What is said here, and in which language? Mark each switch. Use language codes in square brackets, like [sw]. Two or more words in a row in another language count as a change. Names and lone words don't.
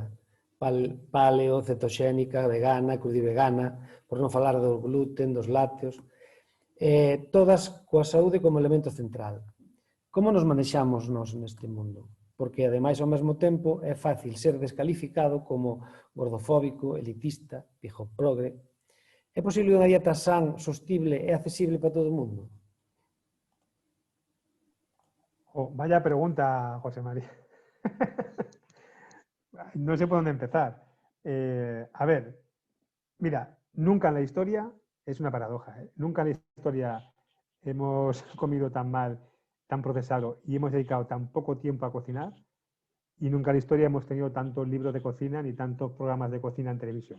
[gl] Paleo, cetoxénica, vegana, crudivegana, por non falar do gluten, dos lácteos, todas coa saúde como elemento central. Como nos manexamos nós neste mundo? Porque, ademais, ao mesmo tempo, é fácil ser descalificado como gordofóbico, elitista, pijoprogre. É posible unha dieta san, sostible e accesible para todo o mundo? [es] Oh, vaya pregunta, José María. No sé por dónde empezar. A ver, mira, nunca en la historia, es una paradoja, nunca en la historia hemos comido tan mal, tan procesado y hemos dedicado tan poco tiempo a cocinar, y nunca en la historia hemos tenido tantos libros de cocina ni tantos programas de cocina en televisión.